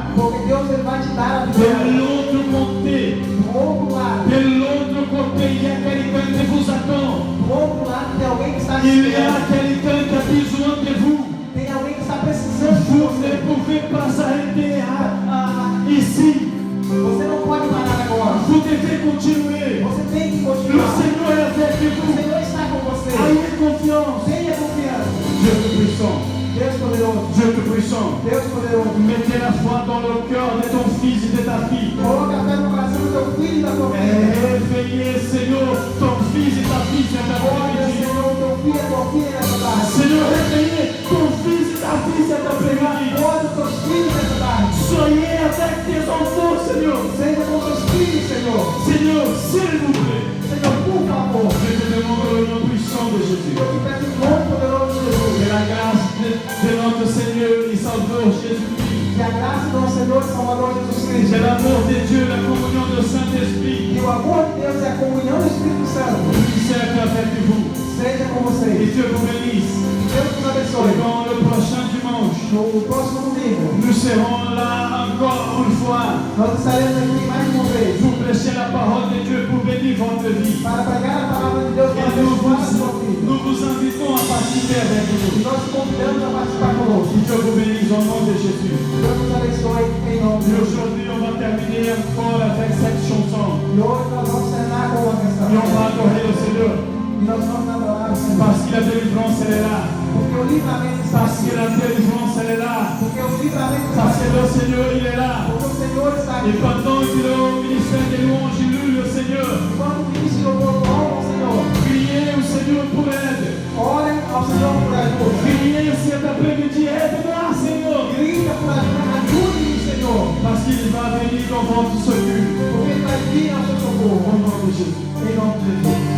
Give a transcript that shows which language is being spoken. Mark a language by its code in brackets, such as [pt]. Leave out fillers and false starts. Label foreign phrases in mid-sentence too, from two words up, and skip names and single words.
[pt] porque Deus ele vai te dar a [fr] De [pt] vitória. [fr] l'autre côté, [pt] Do outro lado, [fr] de l'autre côté, il y a quelqu'un qui vous attend. [pt] do outro lado tem alguém que está te [fr] Il y a [pt] esperando. [fr] quelqu'un qui a besoin de vous. [pt] Tem alguém que está precisando de [fr] Vous [pt] você. [fr] ne pouvez pas s'arrêter ici. [pt] Você não pode parar agora. [fr] Vous devez continuer. [pt] Você tem que [fr] Le [pt] continuar. [fr] Seigneur est avec [pt] O [fr] vous. [pt] Senhor está com você. [fr] Ayez confiance. [pt] Tenha confiança. [fr] Dieu te puissant. [pt] Deus poderoso. [fr] Dieu te puissant. [pt] Deus poderoso. [fr] Mettez la foi dans le cœur de ton fils et de ta fille. [pt] Coloca a fé no coração do teu filho e da tua filha. [fr] Réveillez, Seigneur, ton fils et ta fille cet [pt] Olha, [fr] après-midi. [pt] Senhor, o teu filho e a tua filha nessa tarde. [fr] Seigneur, réveillez ton fils et ta fille cet après-midi. [pt] Olha os teus filhos nessa tarde. [fr] Soyez avec tes enfants, Seigneur. [pt] Seja com teus filhos, Senhor. [fr] Seigneur, s'il vous plaît. [pt] Senhor, por favor. [fr] Je te demande le nom puissant de Jésus. [pt] Eu te peço em nome poderoso de Jesus. [fr] Que la grâce de notre Seigneur et Sauveur Jésus-Christ, [pt] Que a graça do nosso Senhor e Salvador Jesus [fr] que [pt] Cristo. [fr] l'amour de Dieu, la communion du Saint-Esprit, [pt] Que o amor de Deus e a comunhão do Espírito Santo [fr] puisse être avec vous. [pt] seja com [fr] Et [pt] vocês. [fr] Dieu vous bénisse. [pt] Deus nos [fr] Et [pt] abençoe. [fr] dans le prochain dimanche, [pt] No próximo domingo, [fr] nous serons là encore une fois [pt] nós estaremos aqui mais uma vez [fr] pour prêcher la parole de Dieu pour bénir votre vie. [pt] para pregar a palavra de Deus [fr] Et [pt] para abençoar a sua vida. [fr] nous vous invitons à participer avec [pt] E [fr] nous. [pt] nós te convidamos a participar conosco. [fr] Que Dieu vous bénisse au nom de Jésus. [pt] Deus nos abençoe em nome de [fr] Et [pt] Jesus. [fr] aujourd'hui, on va terminer encore avec cette chanson. [pt] E hoje nós vamos terminar com uma canção. [fr] Et on va adorer le Seigneur. [pt] E nós vamos adorar o Senhor. [fr] Parce que la délivrance, elle est là. [pt] Porque o livramento está [fr] Parce [pt] aqui. [fr] que la délivrance, elle est là. [pt] Porque o livramento está [fr] Parce que [pt] aqui. [fr] le Seigneur, il est là. [pt] Porque o Senhor está [fr] Et [pt] aqui. [fr] pendant que le ministère des louanges, il loue le Seigneur, [pt] Quando o ministro louvor honra o Senhor, [fr] criez au Seigneur pour aide. [pt] orem ao Senhor por ajuda. [fr] Criez cet après-midi, aide-moi, Seigneur. [pt] Grita por ajuda. Ajude-me, Senhor. [fr] Parce qu'il va venir dans votre secours. [pt] Porque Ele vai vir ao seu socorro. [fr] Au nom de Jésus. [pt] Em nome de Jesus.